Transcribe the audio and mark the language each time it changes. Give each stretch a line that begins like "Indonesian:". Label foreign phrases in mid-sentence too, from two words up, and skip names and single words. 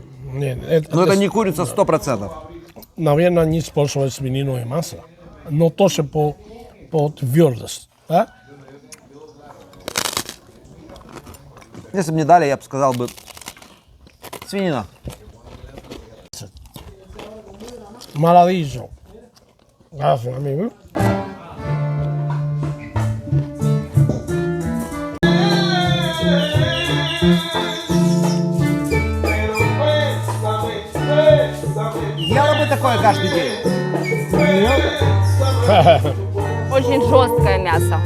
Russian: Нет, Но это не курица 100%. Наверное, не использовать свинину и масло, но тоже по твердость. Да? Если бы мне дали, я бы сказал бы свинина.
Spanish: Maravilla. Gracias, amigo.
Russian: Ела бы такое каждый день. Очень жесткое мясо.